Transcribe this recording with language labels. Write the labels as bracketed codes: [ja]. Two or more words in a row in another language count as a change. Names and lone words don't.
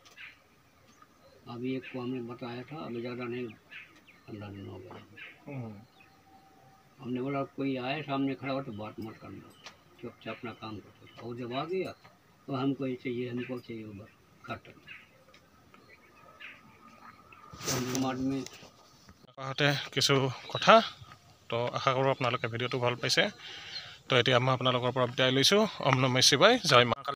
[hi] अभी एक को हमने बताया था अभी ज़्यादा नहीं 15 दिन हो गए हमने बोला कोई आए सामने खड़ा हो तो बात मत करना चुपचाप अपना काम करते और जब आ गया तो हमको ये चाहिए हमको चाहिए वो बस काट समाज में [as] কিছু কথা তো আশা কৰোঁ আপোনালোকে ভিডিঅ'টো ভাল পাইছে। তো এতিয়া মই আপোনালোকৰ পৰা বিদায় লৈছোঁ। ওম নমঃ শিৱায় জয় মা।